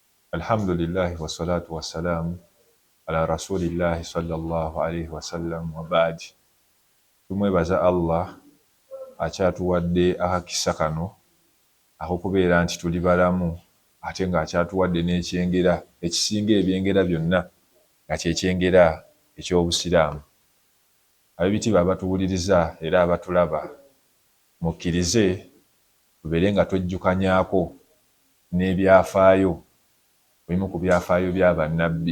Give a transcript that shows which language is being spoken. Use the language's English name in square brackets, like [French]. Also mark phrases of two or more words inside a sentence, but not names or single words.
[Arabic] الحمد لله والصلاة والسلام على رسول الله صلى الله عليه وسلم وبعد. [Ganda] Tumwebaza Allah akyatuwadde akakisa kano ak'okubeera nti tuli balamu ate ng'akyatuwadde n'ekyengera ekisinga ebyengera byonna nga kyekyengera eky'Obusiraamu. Ab'ebitiibwa abatuwuliriza era abatulaba, mukkirize tubeere nga twejjukanyaako n'ebyafaayo, ebimu ku byafaayo bya bannabbi.